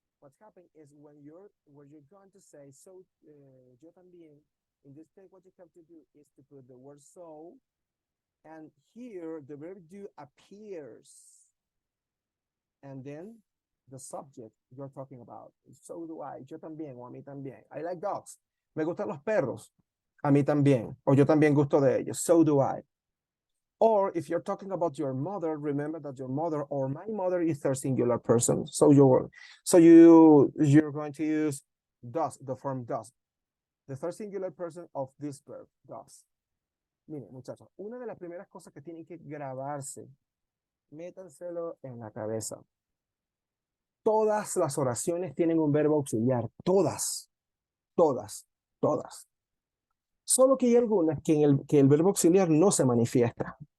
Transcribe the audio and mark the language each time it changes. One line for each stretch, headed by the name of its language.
English: What's happening is when you're going to say so,
Spanish: yo también.
English: In this case, what you have to do is to put the word so, and here the verb do appears, and then the subject you're talking about. So do I.
Spanish: Yo también, o a mí también.
English: I like dogs.
Spanish: Me gustan los perros. A mí también. O yo también gusto de ellos.
English: So do I. Or if you're talking about your mother, remember that your mother or my mother is third singular person. So you're going to use does, the form does. The third singular person of this verb, does.
Spanish: Miren, muchachos, una de las primeras cosas que tienen que grabarse, métanselo en la cabeza. Todas las oraciones tienen un verbo auxiliar. Todas. Solo que hay algunas que el verbo auxiliar no se manifiesta.